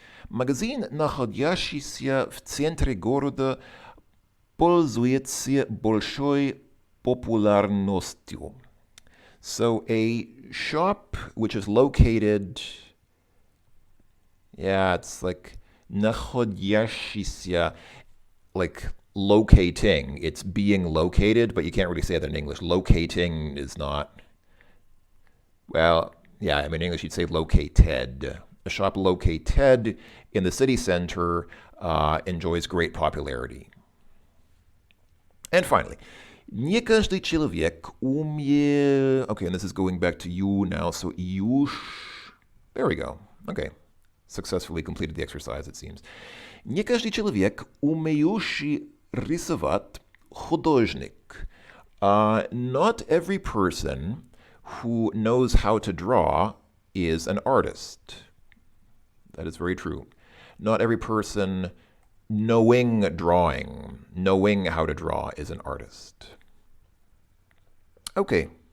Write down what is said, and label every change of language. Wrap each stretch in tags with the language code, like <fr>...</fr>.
<ru>Магазин, находящийся в центре города, пользуется большой популярностью.</ru> <en>So a shop which is located, yeah, it's like находящийся, like locating. It's being located, but you can't really say that in English. Locating is not, well, yeah, I mean, in English you'd say located. A shop located in the city center enjoys great popularity. And finally,</en> <ru>не каждый человек умеет...</ru> <en>Okay, and this is going back to you now, so Yush... There we go. Okay. Successfully completed the exercise, it seems.</en> <ru>Не каждый человек, умеющий рисовать, художник.</ru> <en>Not every person who knows how to draw is an artist. That is very true. Not every person knowing drawing, knowing how to draw is an artist. Okay.</en>